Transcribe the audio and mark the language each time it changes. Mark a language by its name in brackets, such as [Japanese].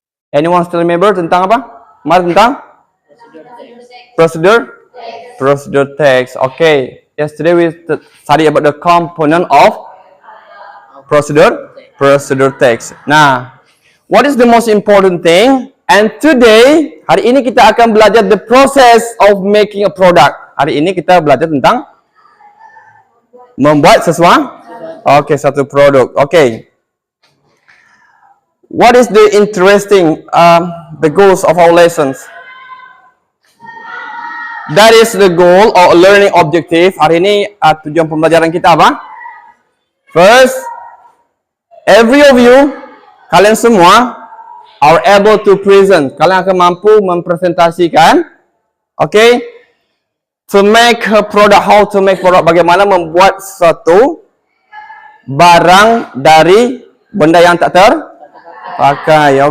[English] Anyone still remember [Indonesian] tentang apa? Kemarin tentang [English] procedure text. Okay. Yesterday we study about the component of procedure text. Nah, what is the most important thing? And today, [Indonesian] hari ini kita akan belajar [English] the process of making a product. [Indonesian] Hari ini kita belajar tentang membuat sesuatu. Okay, satu produk. Okay. [English] What is the interesting the goals of our lessons? That is the goal or learning objective. [Indonesian] Hari ini tujuan pembelajaran kita apa? [English] First, every of you, [Indonesian] kalian semua [English] are able to present. [Indonesian] Kalian akan mampu mempresentasikan, okay? [English] To make a product, how to make product, [Indonesian] bagaimana membuat suatu barang dari benda yang tak terpakai.